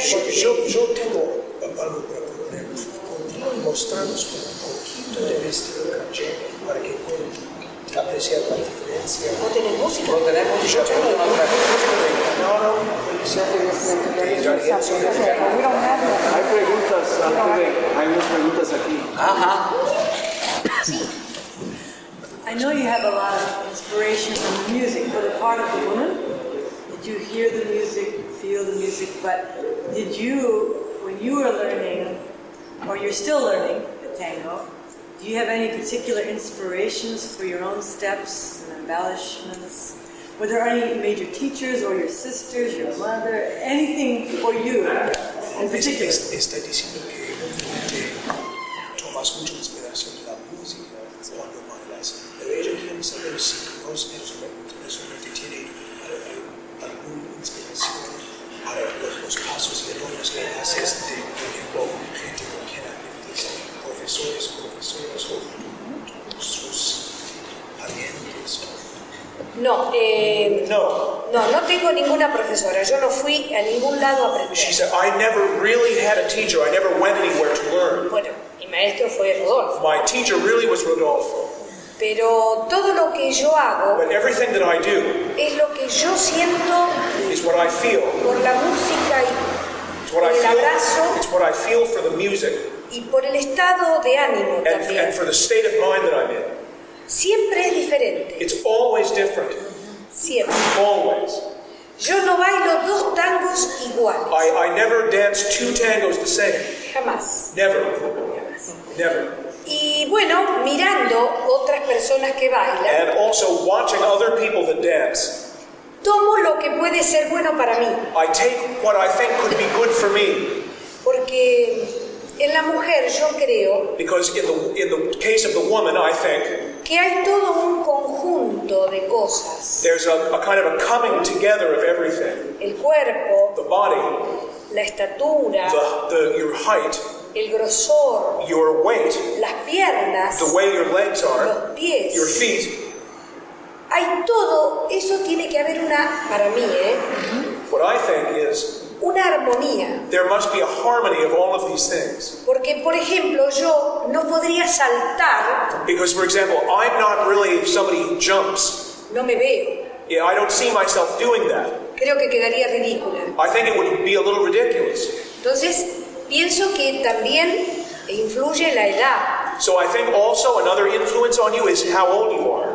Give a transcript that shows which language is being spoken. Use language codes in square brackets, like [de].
[es] Yo tengo algo para proponer. Continúen mostrarnos un poquito de estilo canción para que puedan apreciar la diferencia. ¿No tenés música? No tenemos, yo tengo una música de Canaro, Hay preguntas, hay unas preguntas aquí. Ajá. [en] I know you have a lot of inspiration from the music for the part of the woman. Did you hear the music, feel the music, but did you, when you were learning, or you're still learning the tango, do you have any particular inspirations for your own steps and embellishments? Were there any major teachers or your sisters, your mother, anything for you in particular? [es] Está diciendo que tomas mucha inspiración de la música cuando bailas, pero ella quiere saber si vos personalmente tiene alguna inspiración para los pasos y errores que haces de, por ejemplo, gente con quien aprendiste, profesores, profesoras o sus parientes. No, no tengo ninguna profesora. Yo no fui a ningún lado a aprender. [en] She said, I never really had a teacher. I never went anywhere to learn. [es] Bueno, mi maestro fue Rodolfo. [en] My teacher really was Rodolfo. [es] Pero todo lo que yo hago [en] But everything that I do [es] es lo que yo siento [en] is what I feel. [es] por la música [en] It's what I [es] El [en] feel. [es] abrazo. [en] It's what I feel for the music [es] y por el estado de ánimo también. [en] and for the state of mind that I'm in. [es] Siempre es diferente. [en] It's always different. [es] Siempre. [en] Always. [es] Yo no bailo dos tangos iguales. [en] I never dance two tangos the same. [es] Jamás. [en] Never. Never. [es] Y bueno, mirando otras personas que bailan, [en] And also watching other people that dance, [es] tomo lo que puede ser bueno para mí. [en] I take what I think could be good for me. [es] Porque en la mujer yo creo [en] Because in the case of the woman, I think, [es] que hay todo un conjunto de cosas. [en] there's a kind of a coming together of everything. [es] El cuerpo, [en] The body, [es] la estatura, [en] your height, [es] el grosor, [en] your weight, [es] las piernas, [en] the way your legs are, [es] los pies. [en] your feet. [es] Hay todo, eso tiene que haber para mí, [en] What I think is [es] una armonía. [en] there must be a harmony of all of these things. [es] Porque, por ejemplo, yo no podría saltar, [en] Because, for example, I'm not really somebody who jumps. [es] no me veo. [en] Yeah, I don't see myself doing that. [es] Creo que quedaría ridícula. [en] I think it would be a little ridiculous. [es] Entonces, pienso que también influye la edad, [en] So I think also another influence on you is how old you are.